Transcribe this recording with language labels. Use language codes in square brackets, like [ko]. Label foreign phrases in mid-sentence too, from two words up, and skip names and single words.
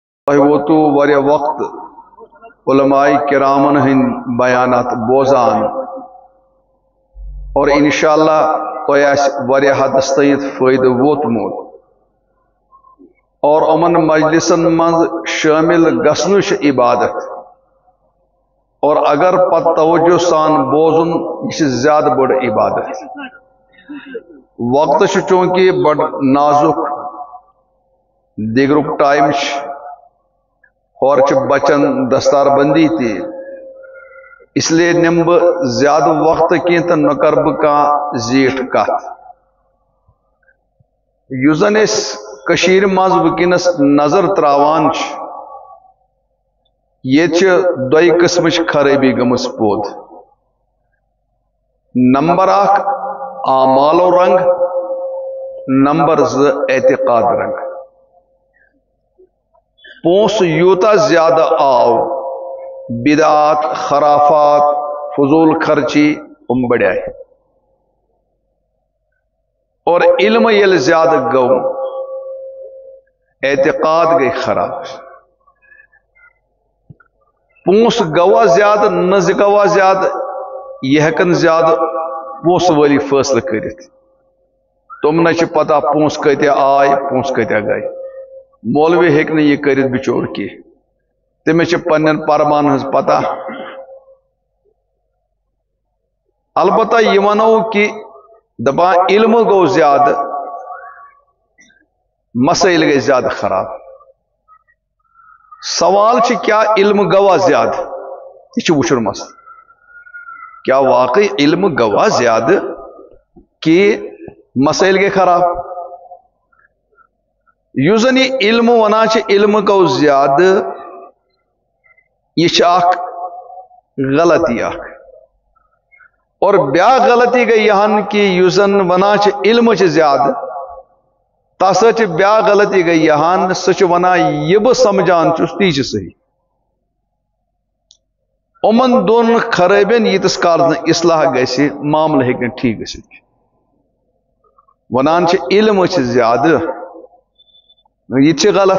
[ks] تۄہہِ ووتوٕ واریاہ وقت علماء کرامن ہٕنٛدۍ بیانات بوزان اور [ar] انشاءاللہ [ks] تۄہہِ آسہِ واریاہ حدس تانۍ فٲیدٕ ووتمُت اور یِمن مجلسن منٛز شٲمِل گژھنٕے چھِ عبادت اور اگر پتہٕ توجہ سان بوزُن یہِ چھِ زیادٕ بٔڑ عبادت. وقت چھُ چوٗنٛکہِ بڑٕ نازُک دیگرُک ٹایم چھُ اور چھِ بچن دستار بندی تہِ [ur] اس لیے [ks] نِمہٕ بہٕ زیادٕ وقت کینٛہہ تہٕ نہ کرٕ بہٕ کانٛہہ زیٖٹھ کتھ. یُس زن أسۍ کٔشیٖرِ منٛز وٕنکیٚنس نظر تراوان چھِ ییٚتہِ چھِ دۄیہِ قٕسمٕچ خرٲبی گٔمٕژ پوٚد. نمبر اکھ اعمالو رنگ، نمبر زٕ اعتقاد رنگ. پونسہٕ یوٗتاہ زیادٕ آو بدعات خرافات [ur] فضول خرچی بڑھائے [ks] اور علم ییٚلہِ زیادٕ گوٚو اعتقاد گئی خراب. پونسہٕ گوا زیادٕ نظر گوا زیادٕ یہ ہیکن زیادٕ پونسہٕ وٲلی فٲصلہٕ کٔرِتھ. تِمنٕے چھِ پتہ پونسہٕ کۭتیاہ آے پونسہٕ کۭتیاہ گٔے. مولوی ہیٚکہِ نہٕ یہِ کٔرِتھ بِچور کینٛہہ، تٔمِس چھِ پننٮ۪ن پرمان ہٕنٛز پتہ. البتہ یہِ ونو کہِ دپان علم گوٚو زیادٕ مسائل گٔے زیادٕ خراب. سوال چھِ کیا علم گوا زیادٕ؟ یہِ چھُ وٕچھُن مسئلہ. کیا واقعی علم گوا زیادٕ کہ مسائل گٔے خراب؟ یُس زن یہِ علم ونان چھِ علم گوٚو زیادٕ یہ چھِ اکھ غلطی اکھ. اور بیاکھ غلطی [ur] گئی یہاں [ks] کہ یُس زن ونان چھِ علم چھِ زیادٕ تس سۭتۍ چھِ بیاکھ غلطی [ur] گئی یہاں [ks] سُہ چھُ ونان یہِ بہٕ سمجھان چھُس تی چھِ صحیح. یِمن دۄن خرٲبین ییٖتِس کالس نہٕ اصلاح گژھِ معاملہٕ ہیٚکہِ نہٕ ٹھیٖک گٔژھِتھ. ونان چھِ علم چھِ زیادٕ یہ چھِ غلط.